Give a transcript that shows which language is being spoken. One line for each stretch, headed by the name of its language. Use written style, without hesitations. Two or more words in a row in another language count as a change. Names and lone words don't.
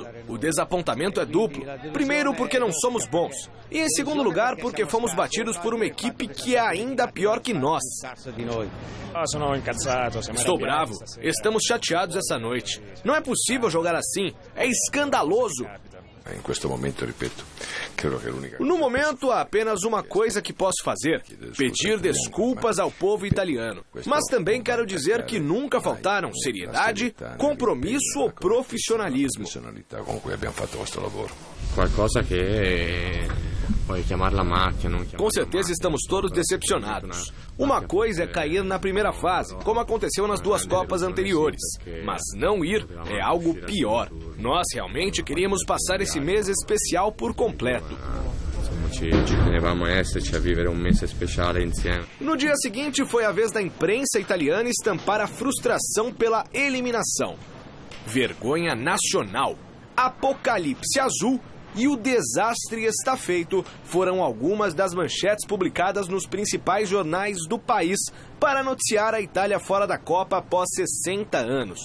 Portuguese: O desapontamento é duplo. Primeiro, porque não somos bons. E em segundo lugar, porque fomos batidos por uma equipe que é ainda pior que nós. Estou bravo. Estamos chateados essa noite. Não é possível jogar assim. É escandaloso.
Italian: In questo momento, ripeto, credo che l'unica...
Portuguese: No momento, há apenas uma coisa que posso fazer: pedir desculpas ao povo italiano. Mas também quero dizer que nunca faltaram seriedade, compromisso ou profissionalismo.
Italian: Com cui abbiamo fatto questo lavoro. Qualcosa che puoi chiamarla macchia, non chiamarla.
Portuguese: Com certeza estamos todos decepcionados. Uma coisa é cair na primeira fase, como aconteceu nas 2 Copas anteriores. Mas não ir é algo pior. Nós realmente queríamos passar esse mês especial por completo.
Italian: Ci tenevamo a esserci a vivere un mese speciale insieme.
Portuguese: No dia seguinte foi a vez da imprensa italiana estampar a frustração pela eliminação. Vergonha nacional, apocalipse azul e o desastre está feito foram algumas das manchetes publicadas nos principais jornais do país para noticiar a Itália fora da Copa após 60 anos.